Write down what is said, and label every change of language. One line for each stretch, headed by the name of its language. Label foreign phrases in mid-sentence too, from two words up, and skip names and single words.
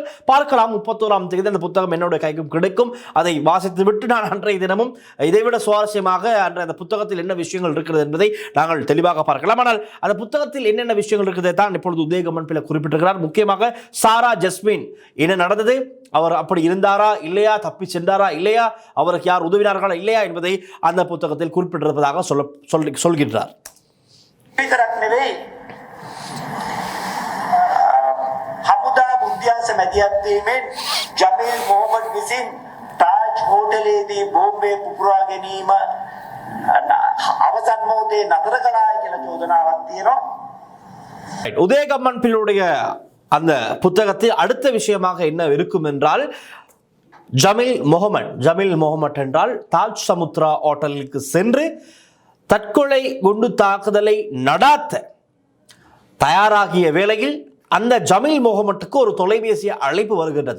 Tamil: பார்க்கலாம் 31ஆம் தேதி அந்த புத்தகம் என்னுடைய கைக்கும் கிடைக்கும். அதை வாசித்து விட்டு நான் அன்றைய தினமும் இதைவிட சுவாரஸ்யமாக அந்த புத்தகத்தில் என்ன விஷயங்கள் இருக்கிறது என்பதை நாங்கள் தெளிவாக பார்க்கலாம். ஆனால் அந்த புத்தகத்தில் என்னென்ன விஷயங்கள் இருக்கிறதை தான் இப்பொழுது உதயகம்மன் பிள்ளை குறிப்பிட்டிருக்கிறார். முக்கியமாக சாரா ஜஸ்மின் என்ன நடந்தது, அவர் அப்படி இருந்தாரா இல்லையா, தப்பி சென்றாரா இல்லையா, அவருக்கு யார் உதவினார்களா இல்லையா என்பதை அந்த புத்தகத்தில் குறிப்பிட்டிருப்பதாக சொல்கின்றார்.
Sinhala: විතරක් නෙවෙයි හමුදා බුද්ධ්‍යංශ මැදිහත් වීමෙන් ජමීල් මොහමඩ් විසින් තාජ් හෝටලයේදී බෝම්බය පුපුරා ගැනීම අවසන් මොහොතේ නතර කළායි කියලා චෝදනාවක් තියෙනවා.
Tamil: உதயகம்மன் பிள்ளையுடைய அந்த புத்தகத்தில் அடுத்த விஷயமாக என்ன இருக்கும் என்றால், ஜமீல் முகமட் என்றால் தாஜ் சமுத்ரா ஹோட்டலுக்கு சென்று தற்கொலை குண்டு தாக்குதலை நடாத்த தயாராகிய வேளையில் அந்த ஜமீல் முகமட்டுக்கு ஒரு தொலைபேசி அழைப்பு வருகின்றது.